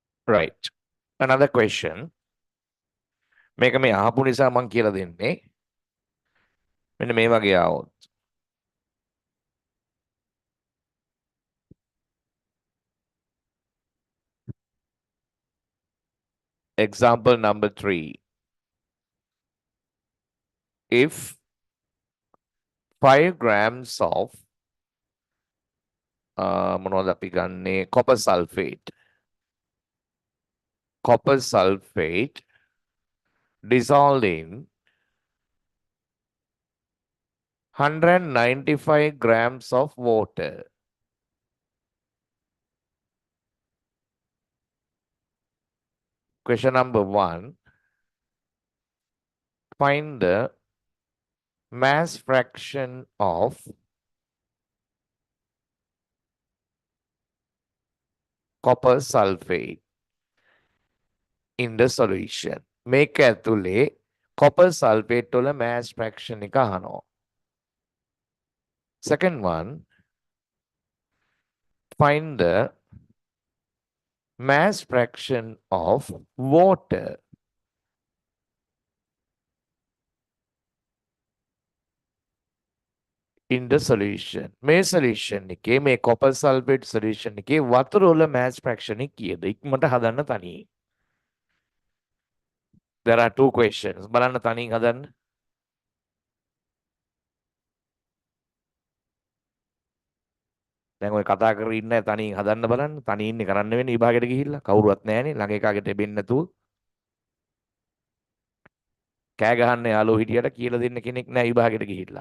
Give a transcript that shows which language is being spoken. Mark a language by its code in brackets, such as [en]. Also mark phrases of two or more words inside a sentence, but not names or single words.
[en] Right. Another question. [si] මේක මේ අහපු නිසා මම කියලා දෙන්නේ. මෙන්න මේ වගේ ආවොත්. [en] Example number 3. If 5 grams of [si] මොනවද අපි ගන්නේ [en] copper sulfate dissolved in 195 grams of water. Question number 1. Find the mass fraction of copper sulfate in the solution. [si] මේක ඇතුලේ [en] copper sulfate [si] වල [en] mass fraction [si] එක අහනවා. [en] Second one, find the mass fraction of water in the solution. [si] මේ solution එකේ මේ [en] copper sulfate solution [si] එකේ වතුර වල [en] mass fraction [si] එක කීයද? ඉක්මනට හදන්න තනියෙන්. [en] There are two questions. [si] බලන්න තනියෙන් හදන්න. දැන් ඔය කතා කරගෙන ඉන්න තනියෙන් හදන්න බලන්න. තනියෙන් ඉන්නේ කරන්න වෙන්නේ විභාගෙට ගිහිල්ලා. කවුරුවත් නැහැනේ. ළඟ එකාගෙට එබෙන්න නැතුව. කෑ ගහන්න යාළුවෝ හිටියට කියලා දෙන්න කෙනෙක් නැහැ විභාගෙට ගිහිල්ලා.